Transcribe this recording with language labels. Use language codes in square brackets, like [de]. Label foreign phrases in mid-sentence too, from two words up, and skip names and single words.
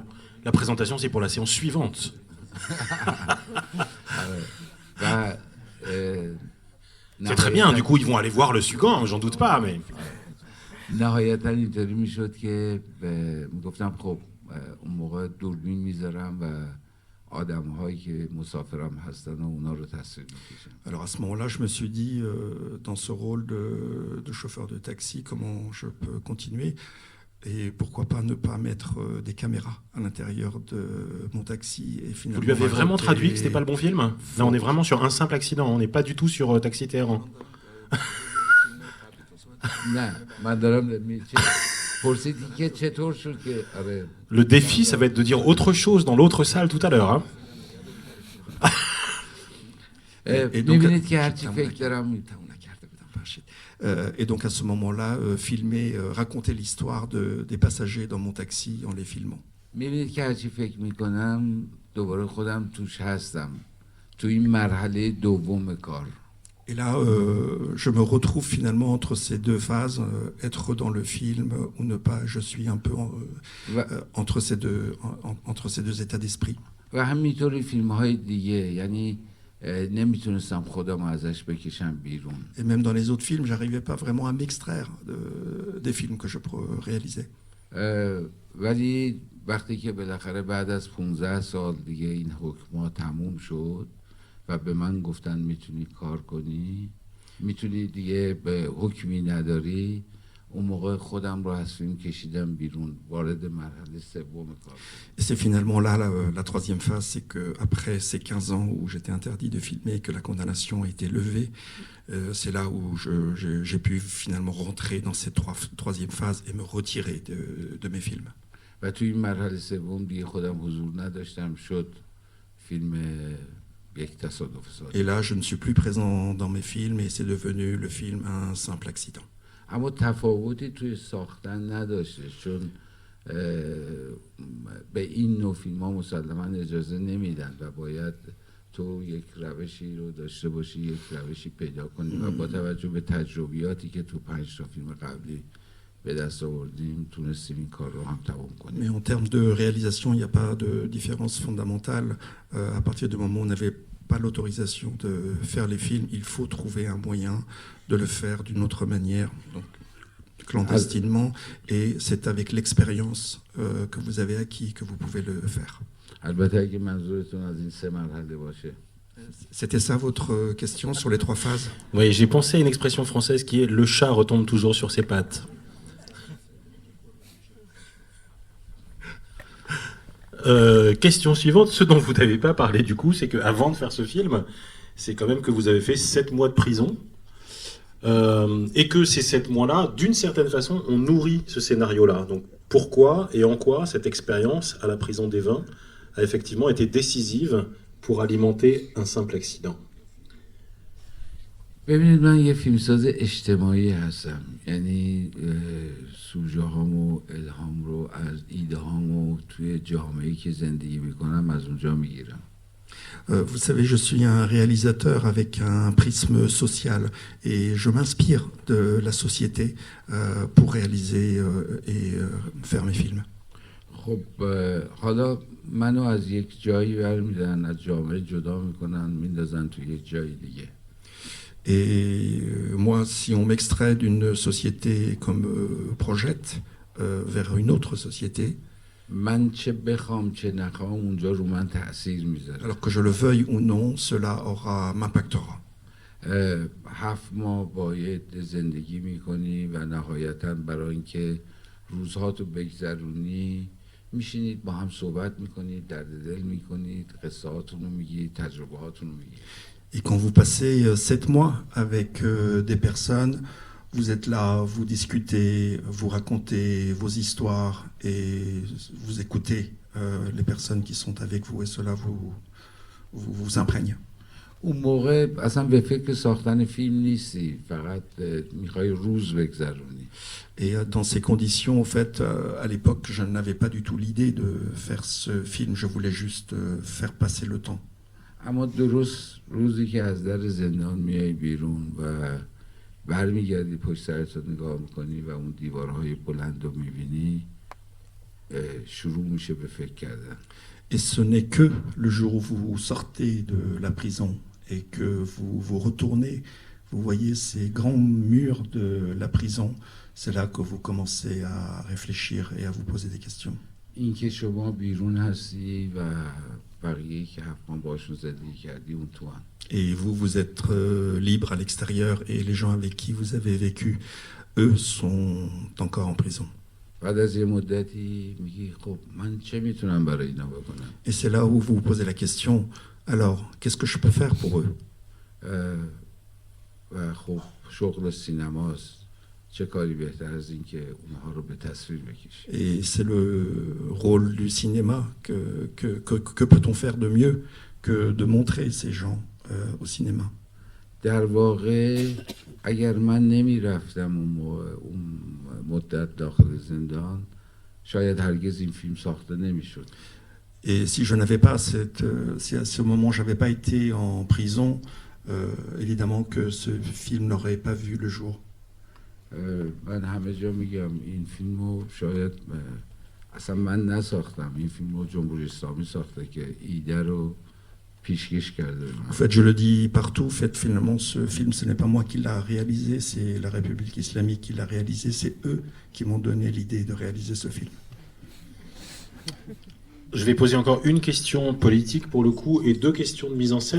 [fr] La présentation, c'est pour la séance suivante. C'est très bien, du coup, ils vont aller voir le Sugan, j'en doute pas, mais... [fa] نهایتا اینطوری میشد که میگفتم خب اون موقع دوربین میذارم و آدم‌هایی که مسافرم هستن و اونا رو تصویر میکشم. [fr] Alors à ce moment-là, je me suis dit dans ce rôle de chauffeur de taxi, comment je peux continuer et pourquoi pas ne pas mettre des caméras à l'intérieur de mon taxi et finalement. Vous lui avez vraiment traduit que c'était pas le bon film? Là, on est vraiment sur un simple accident, on n'est pas du tout sur Taxi Téhéran. Le défi, ça va être de dire autre chose dans l'autre salle tout à l'heure. Hein. Et donc à ce moment-là, filmer, raconter l'histoire des passagers dans mon taxi en les filmant. [fa] می‌بینید که هرچی فکر می‌کنم دوباره خودم توش هستم تو این مرحله دوم کار. [fr] Et là, je me retrouve finalement entre ces deux phases, être dans le film ou ne pas. Je suis un peu entre ces deux états d'esprit. [fa] و همینطوری فیلم‌های دیگه، یعنی نمیتونستم خودم ازش بکشم بیرون. [fr] Et même dans les autres films, j'arrivais pas vraiment à m'extraire des films que je réalisais. [fa] ولی وقتی که بالاخره بعد از 15 سال دیگه این حکم‌ها تموم شد و به من گفتن میتونی کار کنی، میتونی دیگه به حکمی نداری، اون موقع خودم رو از فیلم کشیدم بیرون، وارد مرحله سوم کار. [fr] Et c'est finalement là la troisième phase, c'est que après ces 15 ans où j'étais interdit de filmer et que la condamnation a été levée, c'est là où j'ai pu finalement rentrer dans cette troisième phase et me retirer de mes films. [fa] و توی این مرحله سوم دیگه خودم حضور نداشتم، شد فیلم [fr] Et là, je ne suis plus présent dans mes films et c'est devenu le film un simple accident. [fa] اما تفاوتی توی ساختن نداشته، چون به این نوع فیلم ها مسلما اجازه نمیدن و باید تو یک روشی رو داشته باشی، یک روشی پیدا کنی و با توجه به تجربیاتی که تو 5 تا فیلم قبلی به دست آوردیم تونستیم این کار رو هم تمام کنیم. [fr] Mais en termes de réalisation, il n'y a pas de différence fondamentale. À partir du moment où on n'avait pas l'autorisation de faire les films, il faut trouver un moyen de le faire d'une autre manière, donc clandestinement, et c'est avec l'expérience que vous avez acquis que vous pouvez le faire. [fa] البته اگه منظورتون از این 3 مرحله باشه. [fr] C'était ça votre question sur les 3 phases? Oui, j'ai pensé à une expression française qui est « le chat retombe toujours sur ses pattes ». Question suivante, ce dont vous n'avez pas parlé du coup, c'est qu'avant de faire ce film, c'est quand même que vous avez fait 7 mois de prison et que ces 7 mois-là, d'une certaine façon, ont nourri ce scénario-là. Donc pourquoi et en quoi cette expérience à la prison des Vins a effectivement été décisive pour alimenter un simple accident? [fa] ببینید من یه فیلمساز اجتماعی هستم، یعنی سوژه هامو الهام رو از ایده هامو توی جامعه‌ای که زندگی میکنم از اونجا میگیرم. [fr] Vous savez, je suis un réalisateur avec un prisme social et je m'inspire de la société pour réaliser et faire mes films. [fa] خب حالا منو از یک جایی برمیدارن، از جامعه جدا میکنن، میندازن توی یک جای دیگه. [fr] Et moi, si on m'extrait d'une société comme Project vers une autre société, [fa] من چه بخوام چه نخوام اونجا رو من تأثیر میذاره. [fr] alors que je le veuille ou non, cela m'impactera. [fa] 7 ماه باید زندگی میکنی و نهایتا برای اینکه روزهاتو بگذرونی میشینید با هم صحبت میکنید، درد دل میکنید، قصه هاتونو میگید، تجربه هاتونو میگید. [fr] Et quand vous passez 7 mois avec des personnes, vous êtes là, vous discutez, vous racontez vos histoires et vous écoutez les personnes qui sont avec vous et cela vous imprègne. [fa] اون موقع اصلا به فکر ساختن فیلم نیستی، فقط میخوای روز بگذرونی. [fr] Et dans ces conditions, en fait, à l'époque, je n'avais pas du tout l'idée de faire ce film, je voulais juste faire passer le temps. [fa] اما درست روزی که از در زندان میای بیرون و برمیگردی پشت سرت رو نگاه میکنی و اون دیوارهای بلند رو میبینی، شروع میشه به فکر کردن. [fr] Et ce n'est que le jour où vous sortez de la prison et que vous vous retournez, vous voyez ces grands murs de la prison, c'est là que vous commencez à réfléchir et à vous poser des questions. [fa] اینکه شما بیرون هستی و بقیه‌ای که حتما باشون زندگی کردی اون تو هم. [fr] Et vous, vous êtes libre à l'extérieur et les gens avec qui vous avez vécu, eux, sont encore en prison. [fa] بعد از یه مدتی میگی خب من چه میتونم برای اینا بکنم؟ [fr] Et c'est là où vous vous posez la question, alors, qu'est-ce que je peux faire pour eux? [fa] و خب شغل سینماست، چه کاری بهتر از این که اونها رو به تصویر بکشی. [fr] Et c'est le rôle du cinéma, que peut-on faire de mieux que de montrer ces gens au cinéma? [fa] در واقع اگر من نمیرفتم اون مدت داخل زندان، شاید هرگز این فیلم ساخته نمیشد. [fr] Et si je n'avais pas si à ce moment j'avais pas été en prison, évidemment que ce film n'aurait pas vu le jour. [fa] من همه جا میگم این فیلمو شاید اصلا من نساختم، این فیلمو جمهوری اسلامی ساخته که ایده رو پیشکش کرده. [fr] En fait, je le dis partout, finalement, ce film, ce n'est pas moi qui l'a réalisé, c'est la République islamique qui l'a réalisé, c'est eux qui m'ont donné l'idée de réaliser ce film. Je vais poser encore une question politique pour le coup et 2 questions de mise en scène.